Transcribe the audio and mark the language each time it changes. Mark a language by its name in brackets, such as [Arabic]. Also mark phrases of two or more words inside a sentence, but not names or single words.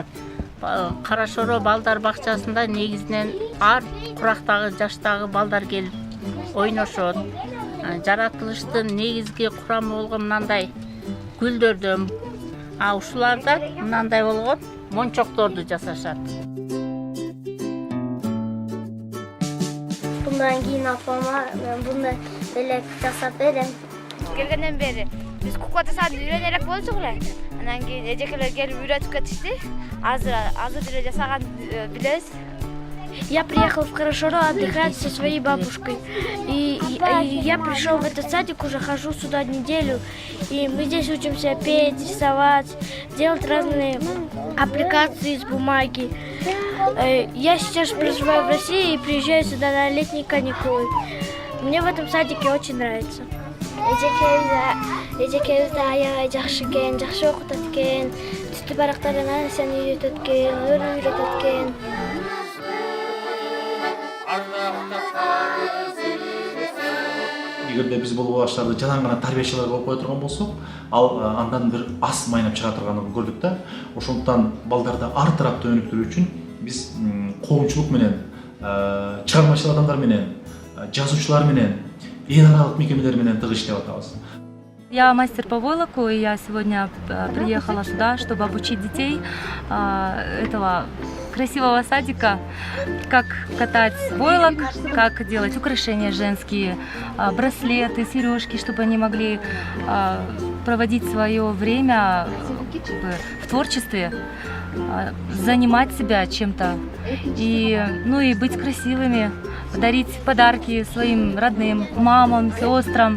[Kyrgyz] Карашоро балдар бакчасында негизинен ар курактагы жаштагы балдар келип ойношот. Жаратылыштын негизги курамы болгон мындай гүлдөрдөн, ушулардан мындай болгон мончокторду жасашат. [Uzbek] Bundan keyin apama men bunday belek [Kyrgyz] жасап берем. Келгенден бери биз кукла жасаарды үйрөнө элек болчук эле. Анан кийин эжекелер келип үйрөтүп кетишти. Азыр деле жасаган билебиз. [Russian] Я приехал в Хорошоро отдыхать со своей бабушкой. И я пришел в этот садик, уже хожу сюда неделю. И мы здесь учимся петь, рисовать, делать разные аппликации из бумаги. Я сейчас проживаю в России и приезжаю сюда на летние каникулы. Мне в этом садике очень нравится. [Kyrgyz] Эжекебизде аябай жакшы экен, жакшы окутат экен, түстүү барактардан нерсени үйрөтөт экен, үйрөтөт экен. Эгерде биз бул бала бакчаларды жалаң гана тарбиячылар кылып кое турган болсок, ал андан бир ас майнап чыга турганын көрдүк да. Ошондуктан балдарды ар тараптуу өнүктүрүү үчүн биз коомчулук менен, чыгармачыл адамдар менен, жазуучулар менен, эл аралык мекемелер менен тыгыз иштеп атабыз. [Russian] Я мастер по войлоку, и я сегодня приехала сюда, чтобы обучить детей этого красивого садика, как катать войлок, как делать украшения женские, браслеты, сережки, чтобы они могли проводить свое время в творчестве, занимать себя чем-то и быть красивыми, дарить подарки своим родным, мамам, сестрам.